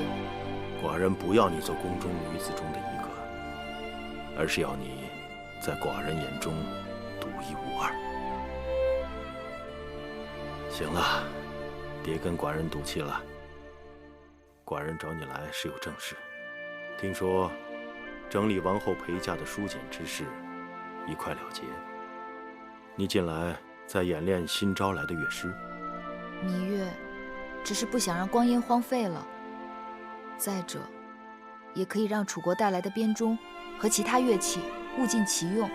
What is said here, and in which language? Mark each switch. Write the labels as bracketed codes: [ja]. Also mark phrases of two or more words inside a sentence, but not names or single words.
[zh] 寡人不要你做宮中女子中的一個，而是要你在寡人眼中獨一無二。行了，別跟寡人賭氣了。寡人找你來是有正事，聽說整理王后陪嫁的書簡之事已快了結，你近來在演練新招來的樂師。芈月只是不想讓光陰荒廢了，再者，也可以讓楚國帶來的編鐘和其他樂器物盡其用。